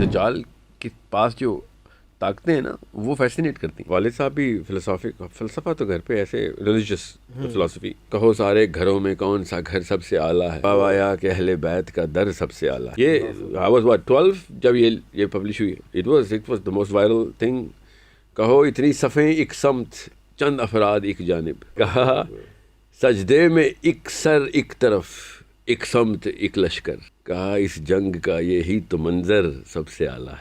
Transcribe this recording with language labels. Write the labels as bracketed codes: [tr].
[ur] دجال کے پاس جو طاقتیں ہیں نا وہ فیسینیٹ کرتی ہیں. والد صاحب بھی فلسفہ تو گھر پہ ایسے ریلیجیس فلسفی. کہو سارے گھروں میں کون سا گھر سب سے اعلیٰ ہے، آیا کہ اہل بیت کا در سب سے اعلیٰ. یہ [en] I was what [ur] 12 جب یہ پبلش ہوئی. [en] It was the most viral thing. [ur] کہو اتنی صفیں ایک سمت چند افراد ایک جانب. کہا سجدے میں ایک سر ایک طرف ایک سمت ایک لشکر. کہا اس جنگ کا یہی تو منظر سب سے اعلیٰ ہے.